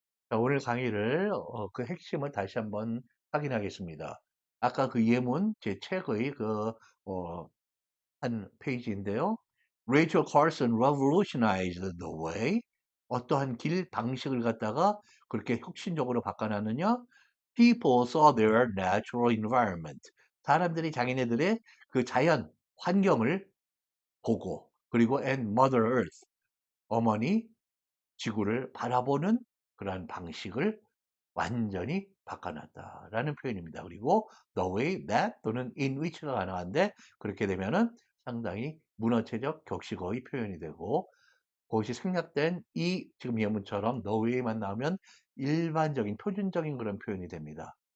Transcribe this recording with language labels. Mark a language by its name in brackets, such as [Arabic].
[Korean] 자, 오늘 강의를 그 핵심을 다시 한번 확인하겠습니다. 아까 그 예문, 제 책의 그 한 페이지인데요. [English] Rachel Carson revolutionized the way, [Korean] 어떠한 길 방식을 갖다가 그렇게 혁신적으로 바꿔놨느냐? [English] People saw their natural environment. [Korean] 사람들이 자기네들의 그 자연 환경을 보고, 그리고 and Mother Earth, 어머니 지구를 바라보는 그러한 방식을 완전히 바꿔놨다라는 표현입니다. 그리고 the way that 또는 in which가 가능한데 그렇게 되면은 상당히 문어체적 격식어의 표현이 되고 그것이 생략된 이 지금 예문처럼 the way만 나오면 일반적인 표준적인 그런 표현이 됩니다.